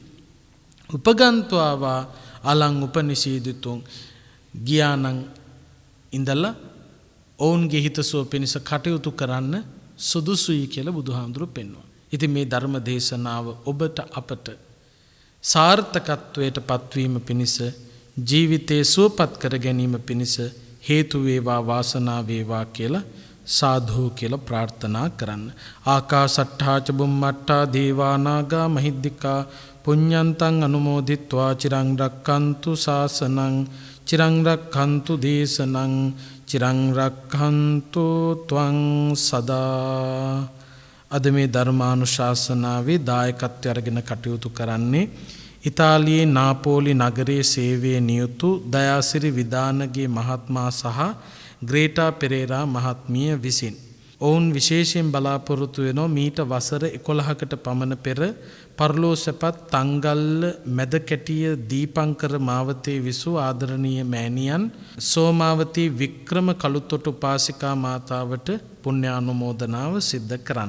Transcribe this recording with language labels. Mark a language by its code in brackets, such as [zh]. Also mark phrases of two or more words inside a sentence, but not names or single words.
[pi] උපගන්්වාවා අලං උපනිෂේධිතුන්, [si] ගියානම් ඉඳලා ඔවුන්ගේ හිතසුව පිණිස කටයුතු කරන්න සුදුසුයි කියලා බුදුහාමුදුරු පෙන්වනවා. ඉතින් මේ ධර්ම දේශනාව ඔබට අපට සාර්ථකත්වයට පත්වීම පිණිස, ජීවිතයේ සුවපත් කර ගැනීම පිණිස හේතු වේවා, වාසනාව වේවා කියලා සාධු කියලා ප්‍රාර්ථනා කරන්න. [pi] ආකාසට්ඨා ච බුම්මට්ඨා දේවා නාග මහිද්దికා පුඤ්ඤන්තං අනුමෝදිත්වා චිරං රක්ඛන්තු ශාසනං, චිරං රක්ඛන්තු දේශනං, චිරං රක්ඛන්තු ත්වං සදා. [si] අද මේ ධර්මානුශාසනාවේ දායකත්වය අරගෙන කටයුතු කරන්නේ ඉතාලියේ නාපෝලි නගරයේ සේවයේ නියුතු දයාසිරි විදානගේ මහත්මයා සහ ග්‍රේටා පෙරේරා මහත්මිය විසින්. ඔවුන් විශේෂයෙන් බලාපොරොත්තු වෙනවා මීට වසර 11කට පමණ පෙර පරලෝසපත් තංගල්ල මැදකැටිය දීපංකර මාවතේ විසූ ආදරණීය මෑණියන් සෝමාවතී වික්‍රම කළුතොට උපාසිකා මාතාවට පුණ්‍යානුමෝදනාව සිද්ධ කරන්න.